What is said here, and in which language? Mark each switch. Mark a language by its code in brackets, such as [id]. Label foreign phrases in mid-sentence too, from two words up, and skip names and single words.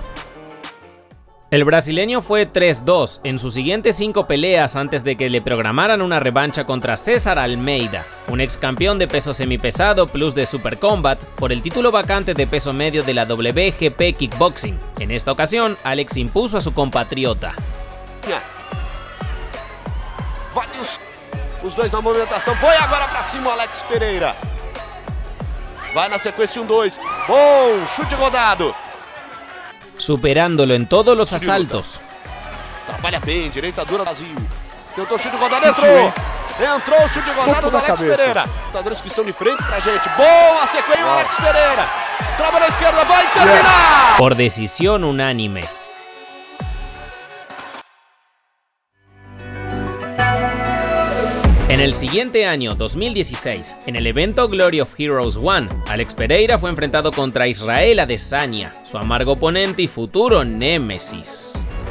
[es] El brasileño fue 3-2 en sus siguientes 5 peleas antes de que le programaran una revancha contra César Almeida, un ex campeón de peso semipesado plus de Super Combat, por el título vacante de peso medio de la WGP Kickboxing. En esta ocasión, Alex impuso a su compatriota. [pt] Os dois na movimentação, foi agora pra cima o Alex Pereira. Vai na sequência 1-2, bom, chute rodado. [es] Superándolo en todos los asaltos. [pt] Trabalha bem, direita dura, Brasil. Tentou chute rodado, entrou. Entrou o chute de rodada do Alex Pereira. Lutadores que estão de frente pra gente. Boa sequência, o Alex Pereira. Trava na izquierda, vai terminar. [es] Por decisión unánime. En el siguiente año, 2016, en el evento Glory of Heroes 1, Alex Pereira fue enfrentado contra Israel Adesanya, su amargo oponente y futuro némesis.